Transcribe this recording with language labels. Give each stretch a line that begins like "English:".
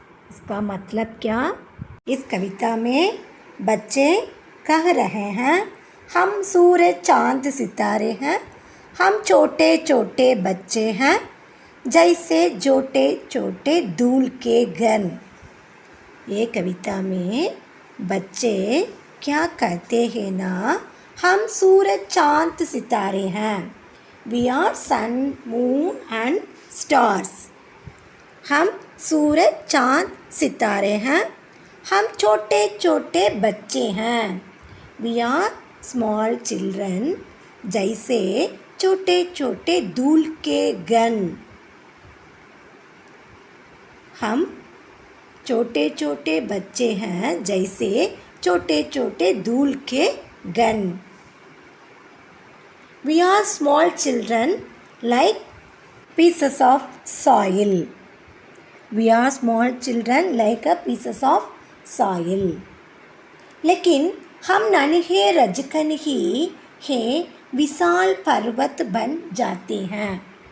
Hindi: इसका मतलब क्या? इस कविता में बच्चे कह रहे हैं, हम सूरज चांद सितारे हैं, हम छोटे छोटे बच्चे हैं, जैसे छोटे छोटे धूल के कण। ये कविता में बच्चे क्या कहते हैं ना, हम सूरज चांद सितारे हैं।
English: We are sun, moon and stars.
Hindi: हम सूरज चांद सितारे हैं, हम छोटे छोटे बच्चे हैं।
English: We are small children,
Hindi: जैसे छोटे छोटे धूल के कण। हम छोटे छोटे बच्चे हैं, जैसे छोटे छोटे धूल के कण।
English: We are small children like pieces of soil. We are small children like a pieces of soil.
Hindi: लेकिन हम नन्हे रजकन ही हैं विशाल पर्वत बन जाते हैं।